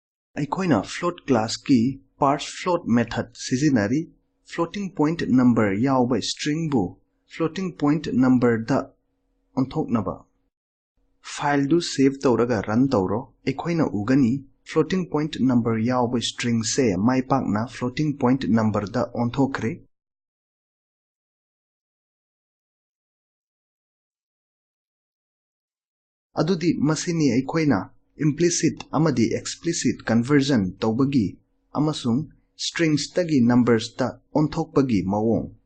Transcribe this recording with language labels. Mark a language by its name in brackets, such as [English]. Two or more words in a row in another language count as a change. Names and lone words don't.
[Manipuri] ꯑꯩꯈꯣꯏꯅ [English] float class [Manipuri] ꯀꯤ [English] parse float method [Manipuri] ꯁꯤꯖꯤꯟꯅꯔꯤ [English] floating point number [Manipuri] ꯌꯥꯎꯕ string ꯕꯨ [English] floating point number [Manipuri] ꯗ ꯑꯣꯟꯊꯣꯛꯅꯕ file ꯗꯨ save ꯇꯧꯔꯒ run ꯇꯧꯔꯣ ꯑꯩꯈꯣꯏꯅ ꯎꯒꯅꯤ [English] floating point number [Manipuri] ꯌꯥꯎꯕ string ꯁꯦ ꯃꯥꯏꯄꯥꯛꯅ [English] floating point number [Manipuri] ꯗ ꯑꯣꯟꯊꯣꯛꯈ꯭ꯔꯦ ꯑꯗꯨꯗꯤ ꯃꯁꯤꯅꯤ ꯑꯩꯈꯣꯏꯅ implicit ꯑꯃꯗꯤ [English] explicit conversion [Manipuri] ꯇꯧꯕꯒꯤ ꯑꯃꯁꯨꯡ strings ꯇꯒꯤ numbers ꯇ ꯑꯣꯟꯊꯣꯛꯄꯒꯤ ꯃꯑꯣꯡ